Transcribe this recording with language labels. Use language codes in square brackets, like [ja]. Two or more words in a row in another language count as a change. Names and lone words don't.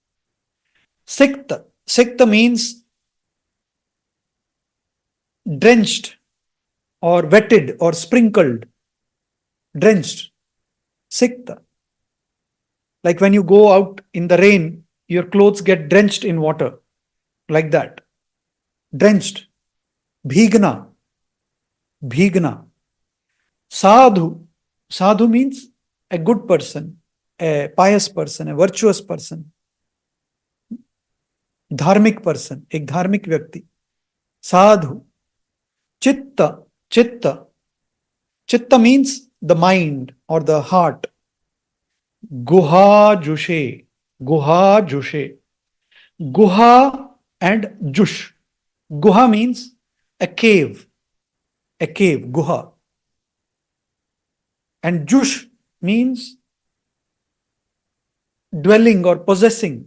[en] Sikta means drenched or wetted or sprinkled. Drenched. Sikta. Like when you go out in the rain, your clothes get drenched in water. Like that. Drenched. Bhigna. Sadhu. Sadhu means a good person, a pious person, a virtuous person. [hi] धार्मिक पर्सन, एक धार्मिक व्यक्ति. साधु. चित्त. चित्त. [en] चित्त means the mind or the heart. [sa] Guha jushe. Guha jushe. [en] Guha and jush. Guha means a cave. A cave, guha. And jush means dwelling or possessing.